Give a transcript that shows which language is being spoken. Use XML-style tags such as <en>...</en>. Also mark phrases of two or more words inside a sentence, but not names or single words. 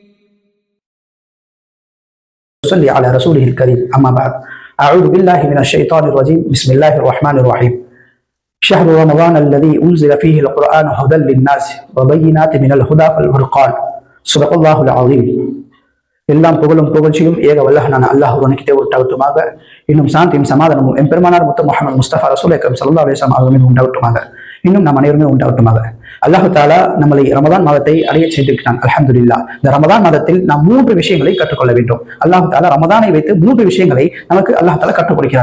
<ar>صلي على رسوله الكريم. أما بعد، أعوذ بالله من الشيطان الرجيم. بسم الله الرحمن الرحيم. شهر رمضان الذي أنزل فيه القرآن هدى للناس وبينات من الهدى والفرقان. صدق الله العظيم.</ar> <ta>எல்லாம் புகழும் புகழ்ச்சியும் ஏக வல்லஹனான அல்லாஹ் ஒருவனுக்கே உண்டாகட்டுமாக. இன்னும் சாந்தியும் சமாதானமும் எம்பெருமானார் முத்து முஹம்மது முஸ்தபா</ta> <ar>رسول أكرم صلى الله عليه وسلم</ar> <ta>அவர்கள் மீது உண்டாகட்டுமாக. இன்னும் நம் அனைவருமே உண்டாகட்டுமாக. அல்லாஹ் தஆலா நம்மளை ரமதான் மாதத்தை அடைய செய்திருக்கிறான். அல்ஹம்துலில்லாஹ். இந்த ரமதான் மாதத்தில் நாம் 3 விஷயங்களை கற்றுக்கொள்ள வேண்டும். அல்லாஹ் தஆலா ரமதானை வைத்து 3 விஷயங்களை நமக்கு அல்லாஹ் தஆலா கற்றுக் கொடுக்கிறான்.</ta>